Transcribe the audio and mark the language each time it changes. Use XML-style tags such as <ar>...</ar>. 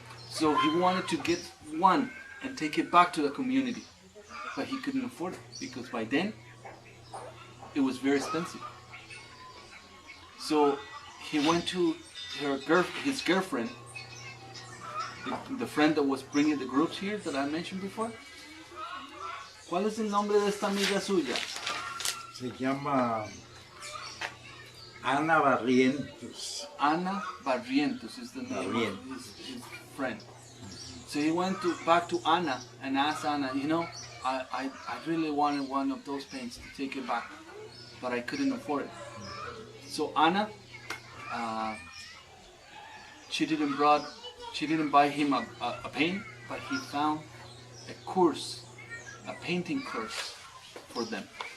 <en>So he wanted to get one and take it back to the community. But he couldn't afford it because by then it was very expensive. So he went to his girlfriend, the friend that was bringing the groups here that I mentioned before.</en> <es>¿Cuál es el nombre de esta amiga suya? Se llama Ana Barrientos.</es> <en>Ana Barrientos is the name of his friend. So he went back to Ana and asked Ana, you know, I really wanted one of those paints to take it back, but I couldn't afford it. So Ana, she didn't buy him a paint, but he found a course, a painting course for them.</en>